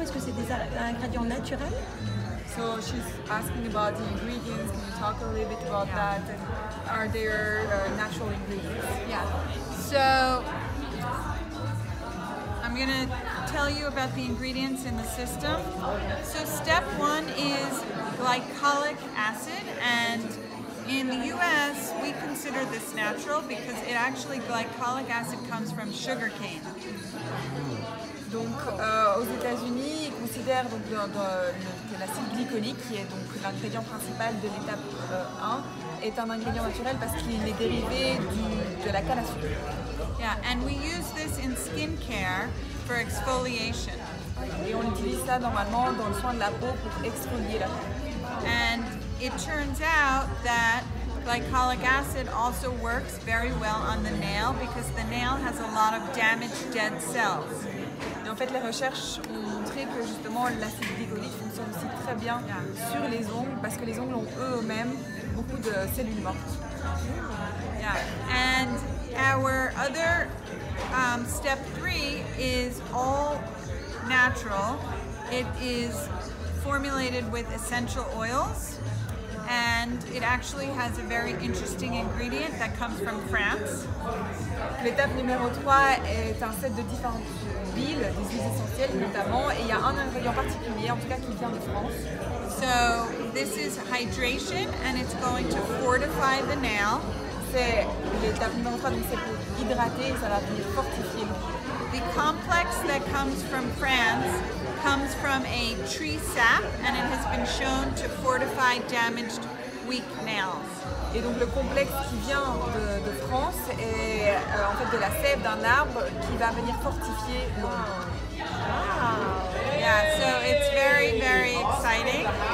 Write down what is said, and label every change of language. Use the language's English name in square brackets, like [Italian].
[French] Est-ce que c'est des ingrédients naturels? [English] So she's asking about the ingredients. Can you talk a little bit about that? And are there natural ingredients? Yeah. So I'm going to tell you about the ingredients in the system. So step 1 is glycolic acid, and in the US we consider this natural because it actually, glycolic acid comes from sugar cane. [French] Donc aux États-Unis, ils considèrent donc, que l'acide glycolique, qui est donc l'ingrédient principal de l'étape 1, est un ingrédient naturel parce qu'il est dérivé de la canne à sucre. [English] Yeah, and we use this in skincare for exfoliation. [French] Et on utilise ça normalement dans le soin de la peau pour exfolier la peau. [English] And it turns out that glycolic acid also works very well on the nail because the nail has a lot of damaged dead cells. [French] Et en fait, les recherches ont montré que justement l'acide glycolique fonctionne aussi très bien sur les ongles parce que les ongles ont eux-mêmes beaucoup de cellules mortes. [English] Yeah, and our other step 3 is all natural. It is formulated with essential oils, and it actually has a very interesting ingredient that comes from France. [French] L'étape numéro 3 est un set de différentes huiles, des huiles essentielles notamment, et il y a un ingrédient particulier, en tout cas qui vient de France. [English] So this is hydration, and it's going to fortify the nail. [French] C'est l'étape numéro 3, donc c'est pour hydrater et ça va venir fortifier. [English] The complex that comes from France comes from a tree sap, and it has been shown to fortify damaged, weak nails. [French] Et donc le complexe qui vient de France est en fait de la sève d'un arbre qui va venir fortifier l'ongle. [English] Yeah, so it's very, very exciting.